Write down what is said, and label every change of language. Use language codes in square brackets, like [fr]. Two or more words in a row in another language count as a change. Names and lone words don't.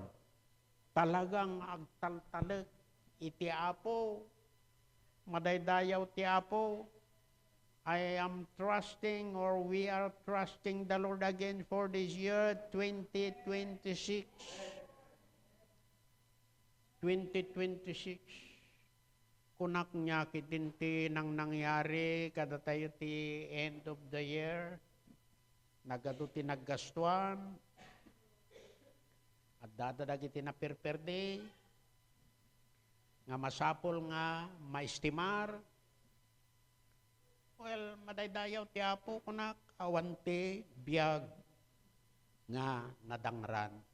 [ilo] Talagang agtaltalag iti Apo, madaydayaw ti Apo, [en] I am trusting or we are trusting the Lord again for this year 2026. 2026. [ilo] Kunak niya kitinti nang nangyari kada tayo ti [en] end of the year. [ilo] Nagado ti naggastuan. At dadadag iti napirperde. Nga masapol nga maistimar. Well, madaydayaw ti Apo kunak awante biyag nga nadangran.